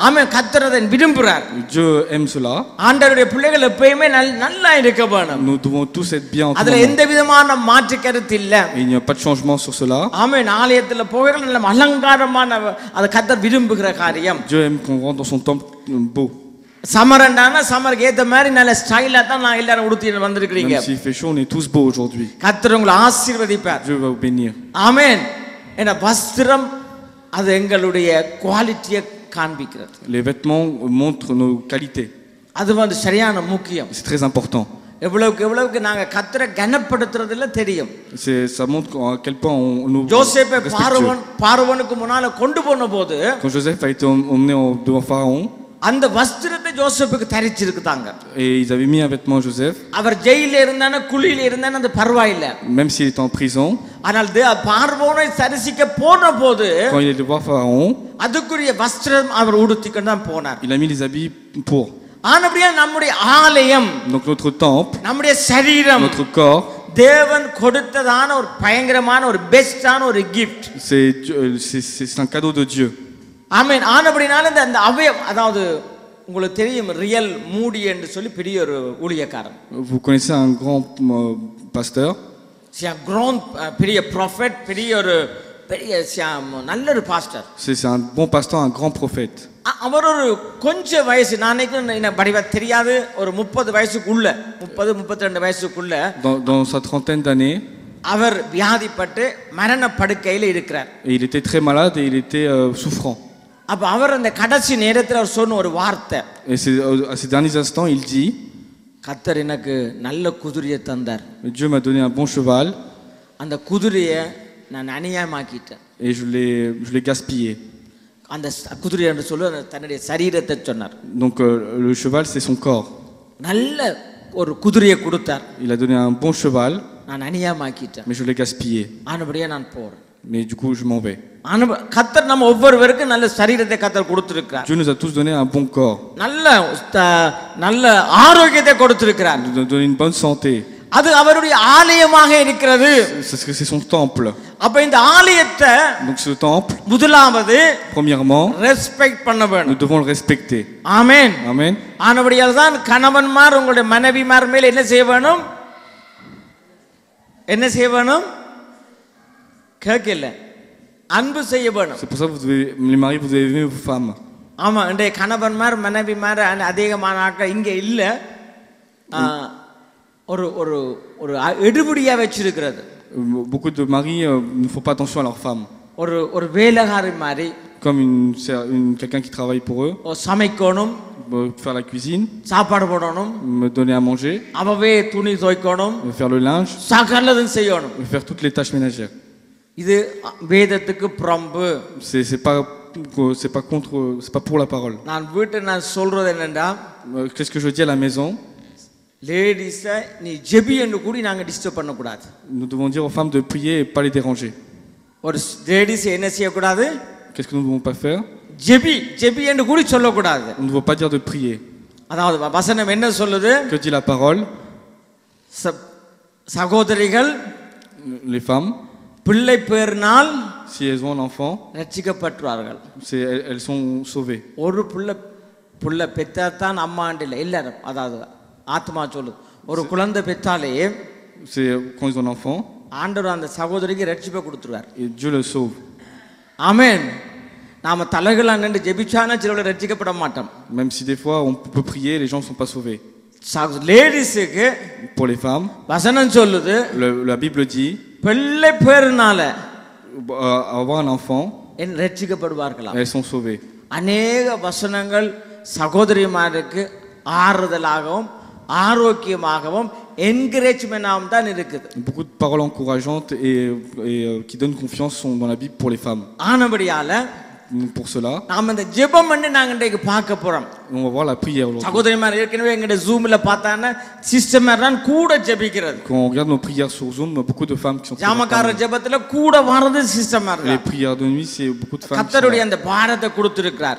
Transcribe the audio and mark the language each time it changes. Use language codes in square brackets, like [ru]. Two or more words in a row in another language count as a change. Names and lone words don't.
[ta] ஆமென். கர்த்தர் அதை விரும்புகிறார். [fr] Dieu aime cela. [ta] ஆண்டவருடைய பிள்ளைகள் எப்பவுமே நல்லா இருக்க வேணும். [fr] Nous devons tous être bien en tout [ta] அதுல [fr] moment. [ta] எந்த விதமான மாற்று கருத்து இல்ல. [fr] Et il n'y a pas de changement sur cela. [ta] ஆமென். ஆலயத்துல போகிற நல்ல அலங்காரமான அது கர்த்தர் விரும்புகிற காரியம். [fr] Dieu aime qu'on rentre dans son temple beau. [ta] சமரண்டான சமருக்கு ஏத்த மாதிரி நல்ல ஸ்டைலா தான் நான் எல்லாரும் உடுத்தி வந்திருக்கீங்க. [fr] Même s'il fait chaud, on est tous beaux aujourd'hui. [ta] கர்த்தர் உங்களை ஆசீர்வதிப்பார். [fr] Dieu va vous bénir. [ta] ஆமென். ஏன்னா வஸ்திரம் அது எங்களுடைய குவாலிட்டியை காண்பிக்கிறது. [fr] Les vêtements montrent nos qualités. [ta] அது சரியான முக்கியம். [fr] C'est très important. [ta] எவ்வளவுக்கு நாங்க கர்த்தரை கனப்படுத்துறதுல தெரியும். [fr] Ça montre à quel point on nous [ta] யோசேப்பை [fr] respecte. [ta] பார்வோனுக்கு முன்னால கொண்டு போன போது [fr] Quand Joseph a été emmené devant Pharaon, [ta] அந்த வஸ்திரத்தை ஜோசப்புக்கு தரிச்சிருக்காங்க. [fr] et ils avaient mis un vêtement à Joseph, [ta] அவர் ஜெயில இருந்தானே குழியில இருந்தானே அது பரவாயில்ல. [fr] même s'il était en prison. [ta] ஆனால் பார்வோனை தரிசிக்க போன போது [fr] Quand il est allé voir Pharaon, [ta] அதுக்குரிய வஸ்திரம் அவர் உடுத்திக்கொண்டு தான் போனார். [fr] il a mis les habits pour. [ta] ஆனபடியா நம்முடைய ஆலயம், [fr] Donc notre temple, [ta] நம்முடைய சரீரம், [fr] notre corps, [ta] தேவன் கொடுத்ததான ஒரு பயங்கரமான ஒரு பெஸ்டான ஒரு கிஃப்ட். [fr] c'est un cadeau de Dieu. [ta] ஆமென். ஆனபடினால இந்த அவயம், அதாவது உங்களுக்கு தெரியும் ரியல் மூடி என்று சொல்லி பெரிய ஒரு ஊழியக்காரன். [fr] Vous connaissez un grand pasteur, [ta] பெரிய ப்ராஃபெட், பெரிய நல்ல ஒரு பாஸ்டர். [fr] c'est un bon pasteur, un grand prophète. [ta] அவர் ஒரு கொஞ்சம் வயசு, நான் படிவா தெரியாது, ஒரு 30 வயசுக்குள்ள 30-32 வயசுக்குள்ள [fr] Dans sa trentaine d'années, [ta] அவர் வியாதிப்பட்டு மரண படுக்கையில் இருக்கிறார். [fr] et il était très malade et il était souffrant. [ta] அப்ப அவர் அந்த கடைசி நேரத்தில் அவர் சொன்ன ஒரு வார்த்தை, [fr] Et à ces derniers instants, il dit, [ta] கர்த்தர் எனக்கு நல்ல குதிரையை தந்தார். [fr] Dieu m'a donné un bon cheval [ta] அந்த குதிரையை நான் அநியாயமாக்கிட்டேன். [fr] et je l'ai gaspillé. [ta] அந்த குதிரை என்று சொல்லி தன்னுடைய சரீரத்தை சொன்னார். [fr] Donc le cheval, c'est son corps. [ta] நல்ல ஒரு குதிரையை கொடுத்தார். [fr] Il a donné un bon cheval, [ta] நான் அநியாயமாக்கிட்டேன். [fr] mais je l'ai gaspillé. [ta] ஆனபடியே நான் போறேன். [fr] Mais du coup, je m'en vais. [ta] கர்த்தர் நம்ம ஒவ்வொருவருக்கும் நல்ல சரீரத்தை கர்த்தர் கொடுத்திருக்கிறார். [fr] Dieu nous a tous donné un bon corps. [ta] நல்ல ஆரோக்கியத்தை கொடுத்திருக்கிறார். [fr] Il nous a donné une bonne santé. [ta] அது அவருடைய ஆலயமாக இருக்கிறது. [fr] C'est son temple. [ta] அப்ப இந்த ஆலயத்தை, [fr] Donc ce temple, [ta] முதலாவது [fr] premièrement, [ta] ரெஸ்பெக்ட் பண்ண வேணும். [fr] nous devons le respecter. [ta] ஆமென். [fr] Amen. [ta] ஆனபடியால் தான் கணவன்மார் உங்களுடைய மனைவிமார் மேல் என்ன செய்ய வேணும்? என்ன செய்ய வேணும்? கேட்கல. அன்பு செய்ய வேணும். [fr] C'est pour ça que les maris, vous devez aimer vos femmes. [ta] ஆமா, இன்றைய கணவன்மார் மனைவிமார் அதிகமான ஆட்கள் இங்க இல்ல. ஒரு ஒரு ஒரு எடுபடியா வச்சிருக்கிறது. [fr] Beaucoup de maris ne font pas attention à leurs femmes. [ta] ஒரு வேலைக்காரி மாதிரி, [fr] Comme quelqu'un qui travaille pour eux, [ta] சமைக்கணும், [fr] faire la cuisine, [ta] சாப்பாடு போடணும், [fr] me donner à manger, [ta] அவவே துணி துவைக்கணும், [fr] faire le linge, [ta] சகலதும் செய்யணும். [fr] faire toutes les tâches ménagères. [ta] இது வேதத்துக்கு புறம்பு. [fr] C'est pas contre, c'est pas pour la parole. [ta] நான் சொல்றது என்னன்னா, [fr] Qu'est-ce que je dis à la maison? [ta] லேடிஸ நீ ஜெபி என்று கூடி நாங்க டிஸ்டர்ப் பண்ண கூடாது. [fr] Nous devons dire aux femmes de prier et pas les déranger. [ta] ஒரு லேடிஸ் என்ன செய்ய கூடாது? [fr] Qu'est-ce que nous ne devons pas faire? [ta] ஜெபி என்று கூடி சொல்ல கூடாது. [fr] On ne doit pas dire de prier. [ta] அதாவது வசனம் என்ன சொல்லுது? [fr] Que dit la parole? [ta] சகோதரிகள், [fr] les femmes, [ta] பிள்ளை பேர்னால் [fr] si elles ont un enfant, [ta] ரட்சிக்கப்பட்டார்கள். [fr] elles sont sauvées. [ta] ஒரு பிள்ளை புள்ள பெத்தான் அம்மாண்டு இல்லை இல்லை அதாவது ஆத்மா சொல்லு ஒரு குழந்தை பெற்றாலே [fr] C'est quand ils ont un enfant [ta] ஆண்டவர் அந்த சகோதரிக்கு ரட்சிப்பை கொடுத்துருவார் [fr] et Dieu le sauve. [ta] ஆமென். நாம தலைகளா நின்று ஜெபிச்சானா சிலர் ரட்சிக்கப்பட மாட்டோம். [fr] Même si des fois on peut prier, les gens ne sont pas sauvés. [ta] லேடிஸுக்கு [fr] Pour les femmes, [ta] வசனம் சொல்லுது [fr] la Bible dit [ta] பிள்ளை பேருனால [fr] avoir un enfant, [ta] ரட்சிக்கப்படுவார்களாம். [fr] elles sont sauvées. [ta] அநேக வசனங்கள் சகோதரிமாருக்கு ஆறுதலாகவும் ஆரோக்கியமாகவும் என்கரேஜ்மெண்டாகவும் தான் இருக்குது. [fr] Beaucoup de paroles encourageantes et qui donnent confiance sont dans la Bible pour les femmes. [ta] ஆனபடியால [fr] Pour cela, [ta] நாம இந்த ஜெபம் பண்ணி நாங்க இன்றைக்கு பார்க்க போறோம். [fr] on va voir la prière aujourd'hui. [ta] சகோதரிமார் ஏற்கனவே எங்கட ஜூம்ல பார்த்தானா சிஸ்டமர் தான் கூட ஜெபிக்கிறது. [fr] Quand on regarde nos prières sur Zoom, beaucoup de femmes qui sont [ta] ஜாமக்கார ஜெபத்துல கூட வரது சிஸ்டமர் [fr] les [ta] தான். [fr] prières de nuit, c'est beaucoup de femmes. [ta] கர்த்தருடைய அந்த பாரத்தை கொடுத்திருக்கிறார்.